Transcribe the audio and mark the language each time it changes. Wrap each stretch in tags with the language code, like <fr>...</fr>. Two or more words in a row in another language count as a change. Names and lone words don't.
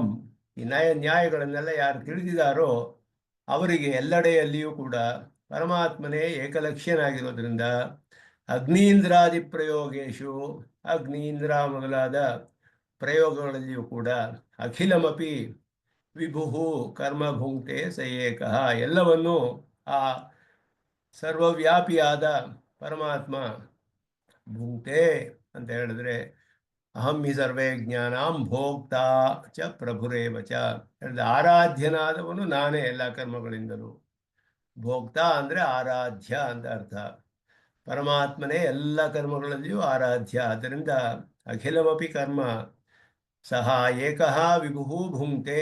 <kn>ಈ ನ್ಯಾಯಗಳನ್ನೆಲ್ಲ ಯಾರು ತಿಳಿದಿದ್ದಾರೋ ಅವರಿಗೆ ಎಲ್ಲೆಡೆಯಲ್ಲಿಯೂ ಕೂಡ ಪರಮಾತ್ಮನೇ ಏಕಲಕ್ಷ್ಯನಾಗಿರೋದ್ರಿಂದ</kn> <sa>ಅಗ್ನೀಂದ್ರಾದಿ ಪ್ರಯೋಗೇಶು</sa> <kn>ಅಗ್ನೀಂದ್ರ ಮೊದಲಾದ ಪ್ರಯೋಗಗಳಲ್ಲಿಯೂ ಕೂಡ</kn> <sa>ಅಖಿಲಮಪಿ ವಿಭು ಕರ್ಮ ಭುಂಕ್ತೆ ಸ ಏಕಃ.</sa> <kn>ಎಲ್ಲವನ್ನೂ ಆ ಸರ್ವವ್ಯಾಪಿಯಾದ ಪರಮಾತ್ಮ ಭುಂಕ್ತೆ ಅಂತ ಹೇಳಿದ್ರೆ</kn> <sa>ಅಹಂ ಹಿ ಸರ್ವೇ ಜ್ಞಾನಾಂ ಭೋಕ್ತಾ ಚ ಪ್ರಭುರೇವ ಚ.</sa> <kn>ಆರಾಧ್ಯನಾದವನು ನಾನೇ ಎಲ್ಲ ಕರ್ಮಗಳಿಂದಲೂ. ಭೋಕ್ತಾ ಅಂದರೆ ಆರಾಧ್ಯ ಅಂತ ಅರ್ಥ. ಪರಮಾತ್ಮನೇ ಎಲ್ಲ ಕರ್ಮಗಳಲ್ಲಿಯೂ ಆರಾಧ್ಯ.</kn> <sa>ಆದ್ದರಿಂದ ಅಖಿಲಮಪಿ ಕರ್ಮ ಸಹ ಏಕಃ ವಿಭು ಭುಂಕ್ತೆ.</sa>